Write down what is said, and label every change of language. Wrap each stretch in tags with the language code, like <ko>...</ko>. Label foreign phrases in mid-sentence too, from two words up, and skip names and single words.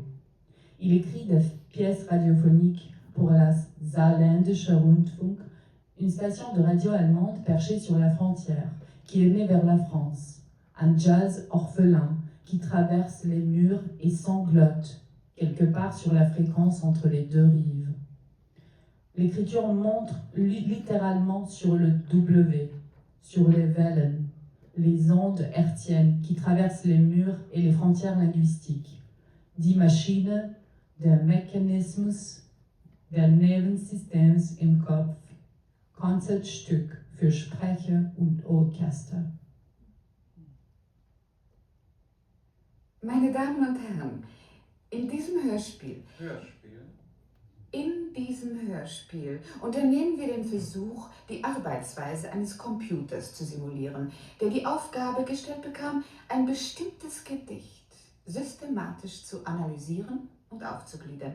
<fr>Il écrit des pièces radiophoniques pour la Saarländische Rundfunk, une station de radio allemande perchée sur la frontière, qui émet vers la France, un jazz orphelin qui traverse les murs et sanglote, quelque part sur la fréquence entre les deux rives. L'écriture montre littéralement sur le W, sur les Wellen, les ondes hertziennes qui traversent les murs et les frontières linguistiques.</fr> <de>Die Maschine, der Mechanismus, der Nervensystems im Kopf, Konzertstück für Sprecher und Orchester. Meine Damen und Herren, in diesem Hörspiel unternehmen wir den Versuch, die Arbeitsweise eines Computers zu simulieren, der die Aufgabe gestellt bekam, ein bestimmtes Gedicht systematisch zu analysieren und aufzugliedern.</de>